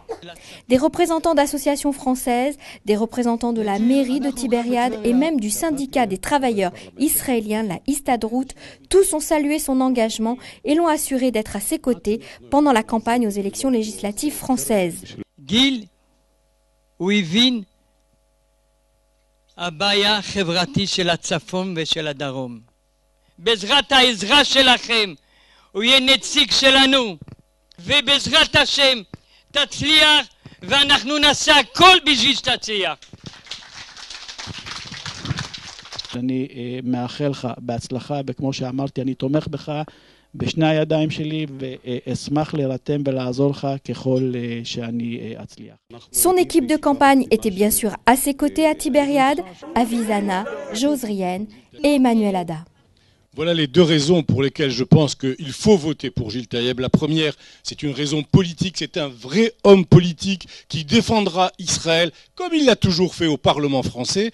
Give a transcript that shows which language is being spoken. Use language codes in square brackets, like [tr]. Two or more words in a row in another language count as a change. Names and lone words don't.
[fr] Des représentants d'associations françaises, des représentants de la mairie de Tibériade et même du syndicat des travailleurs israéliens, la Histadrout, tous ont salué son engagement et l'ont assuré d'être à ses côtés pendant la campagne aux élections législatives françaises. [he] Gil, הוא הבין הבעיה החברתית של הצפון ושל הדרום. בעזרת העזרה שלכם, הוא יהיה נציג שלנו, ובעזרת השם תצליח, ואנחנו נעשה הכל בשביל שתצליח. אני מאחל לך בהצלחה, וכמו שאמרתי, אני תומך בך בשני הידיים שלי, ואשמח להירתם ולעזור לך ככל שאני אצליח. [fr] Son équipe de campagne était bien sûr à ses côtés à Tibériade, Avi Zana, Josrien et Emmanuel Ada. Voilà les deux raisons pour lesquelles je pense qu'il faut voter pour Gil Taïeb. La première, c'est une raison politique, c'est un vrai homme politique qui défendra Israël comme il l'a toujours fait au Parlement français.